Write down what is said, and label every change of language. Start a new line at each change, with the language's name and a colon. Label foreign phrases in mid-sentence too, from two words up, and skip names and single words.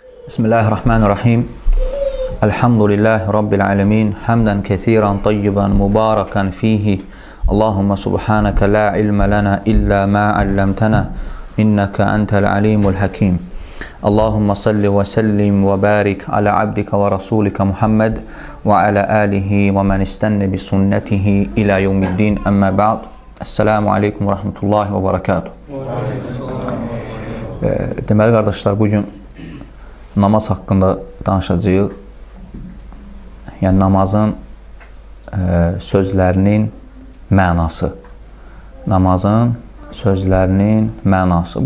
Arabic: بسم الله الرحمن الرحيم. الحمد لله رب العالمين. حمدا كثيرا طيبا مباركا فيه. اللهم سبحانك لا علم لنا إلا ما علمتنا. إنك أنت العليم الحكيم. اللهم صل وسلم وبارك على عبدك ورسولك محمد وعلى آله ومن استن بسنته إلى يوم الدين. أما بعد. السلام عليكم ورحمة الله وبركاته.
Azerbaijani: Deməli qardaşlar, bugün namaz haqqında danışacağıq. Yəni namazın sözlərinin mənası. Namazın sözlərinin mənası.